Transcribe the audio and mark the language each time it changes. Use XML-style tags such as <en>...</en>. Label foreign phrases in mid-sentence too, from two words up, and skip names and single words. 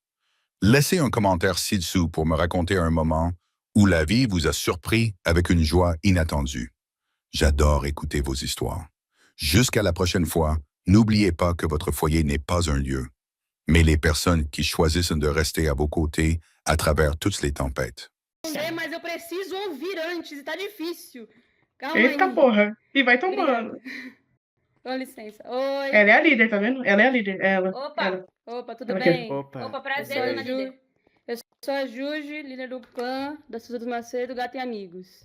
<fr>Laissez un commentaire ci-dessous pour me raconter un moment où la vie vous a surpris avec une joie inattendue. J'adore écouter vos histoires. Jusqu'à la prochaine fois, n'oubliez pas que votre foyer n'est pas un lieu, mais les personnes qui choisissent de rester à vos côtés à travers toutes les tempêtes.</fr> <pt>Sei, mas eu preciso ouvir antes e tá difícil. Calma Eita aí. porra. E vai Obrigada. tomando. Com licença. Oi. Ela é a líder, tá vendo? Ela é a líder. Ela. Opa! Ela. Opa, tudo Ela aqui. bem? Opa, Eu prazer, sou a dona líder. Eu sou a Juju, líder do clã da Souza dos Macedo, Gato e Amigos.</pt>